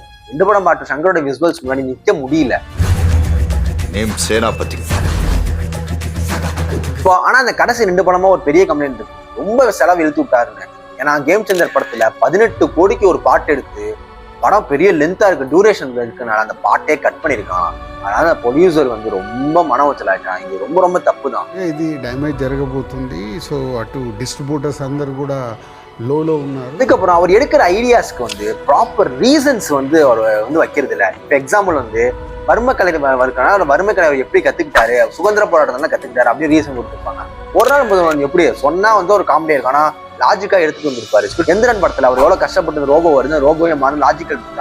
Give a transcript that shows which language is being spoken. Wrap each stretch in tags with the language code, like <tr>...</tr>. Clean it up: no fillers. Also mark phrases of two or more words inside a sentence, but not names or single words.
<ta>2 படம் பாட்டு சங்கரோட விசுவல்ஸ் முன்னாடி நிக்க முடியல. இப்போ ஆனா அந்த கடைசி 2 படமா ஒரு பெரிய கம்ப்ளைண்ட் இருக்கு, ரொம்ப செலவு இழுத்து விட்டாருங்க. ஏன்னா கேம் சேஞ்சர் படத்துல 18 கோடிக்கு ஒரு பாட்டு எடுத்து படம் பெரிய லென்த்தா இருக்கு, டியூரேஷன் இருக்குனால அந்த பாட்டே கட் பண்ணிருக்கான். அதனால ப்ரொடியூசர் ரொம்ப மன உளைச்சல் ஆயிட்டான். இது ரொம்ப தப்பு தான்.</ta> <te>ఇది డ్యామేజ్ జరగబోతుంది. సో అటు డిస్ట్రిబ్యూటర్స్ అందరు కూడా లోలో ఉన్నారు.</te> <ta>அதுக்கப்புறம் அவர் எடுக்கிற ஐடியாஸ்க்கு</ta> <en>proper reasons</en> <ta>அவர் வைக்கிறது இல்லை. இப்போ எக்ஸாம்பிள் வறுமை கலை இருக்கானா, வறுமை கலை எப்படி கத்துக்கிட்டாரு, சுதந்திர போராட்டம் தான் கத்துக்கிட்டாரு அப்படின்னு ரீசன் கொடுத்துருப்பாங்க. ஒரு நாள் முதல்வன் எப்படி சொன்னா ஒரு காமெடியா இருக்கும், ஆனா லாஜிக்கா எடுத்துட்டு வந்திருப்பாரு. எந்திரன் படத்துல அவர் எவ்வளவு கஷ்டப்பட்டு ரோபோ வருது, ரோபோவே மாறும் லாஜிக்கல் இருக்கு.</ta>